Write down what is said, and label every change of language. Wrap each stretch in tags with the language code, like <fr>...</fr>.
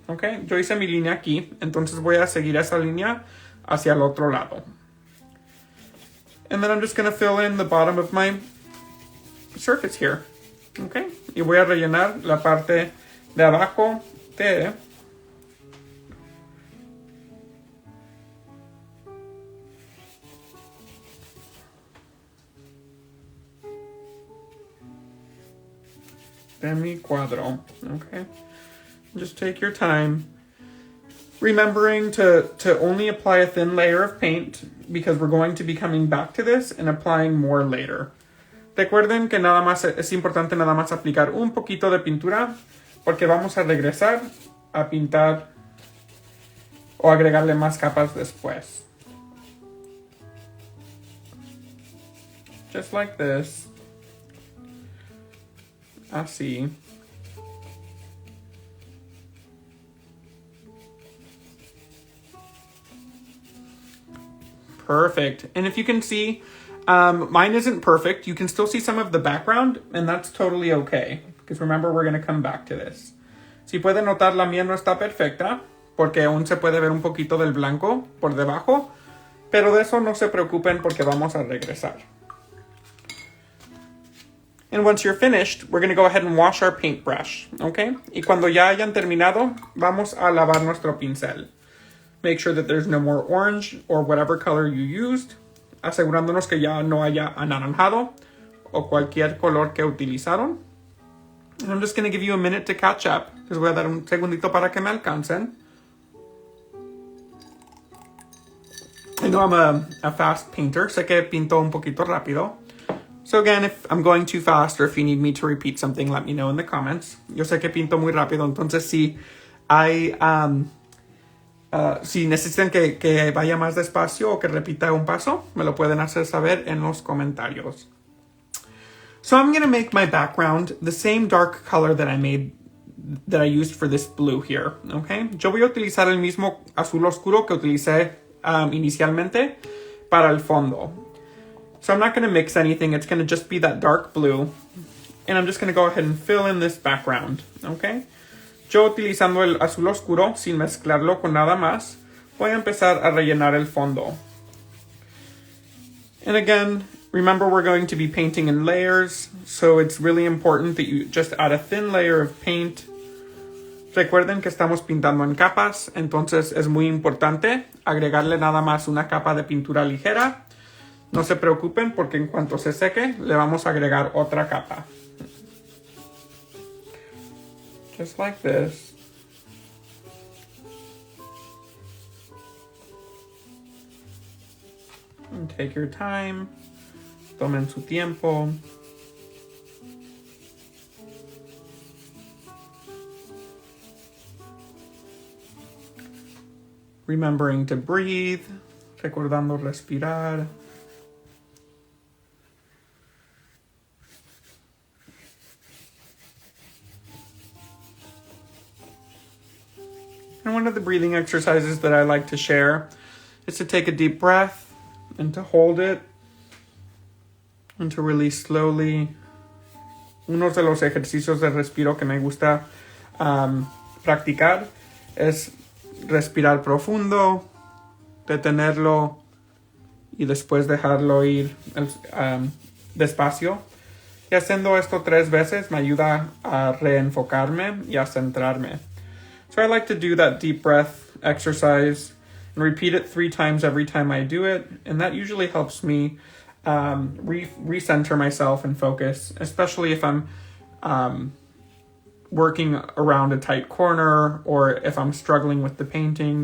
<es>Okay, yo hice mi línea aquí, entonces voy a seguir esa línea hacia el otro lado.</es> <en>And then I'm just going to fill in the bottom of my surface here.</en> <es>Okay, y voy a rellenar la parte de abajo de mi cuadro.</es> <en>Okay, just take your time, remembering to only apply a thin layer of paint because we're going to be coming back to this and applying more later.</en> <es>Recuerden que nada más es importante nada más aplicar un poquito de pintura porque vamos a regresar a pintar o agregarle más capas después.</es> <en>Just like this.</en> <es>Así.</es> <en>Perfect. And if you can see, mine isn't perfect. You can still see some of the background, and that's totally okay. Because remember, we're going to come back to this.</en> <es>Si pueden notar, la mía no está perfecta, porque aún se puede ver un poquito del blanco por debajo, pero de eso no se preocupen porque vamos a regresar.</es> <en>And once you're finished, we're going to go ahead and wash our paintbrush, okay?</en> <es>Y cuando ya hayan terminado, vamos a lavar nuestro pincel.</es> <en>Make sure that there's no more orange or whatever color you used,</en> <es>asegurándonos que ya no haya anaranjado o cualquier color que utilizaron.</es> <en>And I'm just going to give you a minute to catch up.</en> <es>Les voy a dar un segundito para que me alcancen.</es> <en>I know I'm a fast painter.</en> <es>Sé que pinto un poquito rápido.</es> <en>So again, if I'm going too fast or if you need me to repeat something, let me know in the comments.</en> <es>Yo sé que pinto muy rápido, entonces si hay... si necesitan que vaya más despacio o que repita un paso, me lo pueden hacer saber en los comentarios.</es> <en>So I'm going to make my background the same dark color that I used for this blue here, okay?</en> <es>Yo voy a utilizar el mismo azul oscuro que utilicé inicialmente para el fondo.</es> <en>So I'm not going to mix anything. It's going to just be that dark blue. And I'm just going to go ahead and fill in this background, okay?</en> <es>Yo utilizando el azul oscuro, sin mezclarlo con nada más, voy a empezar a rellenar el fondo.</es> <en>And again, remember we're going to be painting in layers, so it's really important that you just add a thin layer of paint.</en> <es>Recuerden que estamos pintando en capas, entonces es muy importante agregarle nada más una capa de pintura ligera. No se preocupen porque en cuanto se seque, le vamos a agregar otra capa.</es> <en>Just like this. And take your time.</en> <es>Tomen su tiempo.</es> <en>Remembering to breathe.</en> <es>Recordando respirar.</es> <en>And one of the breathing exercises that I like to share is to take a deep breath and to hold it and to release slowly.</en> <es>Uno de los ejercicios de respiro que me gusta practicar es respirar profundo, detenerlo y después dejarlo ir despacio. Y haciendo esto 3 veces me ayuda a reenfocarme y a centrarme.</es> <en>So I like to do that deep breath exercise and repeat it 3 times every time I do it. And that usually helps me recenter myself and focus, especially if I'm working around a tight corner or if I'm struggling with the painting.</en>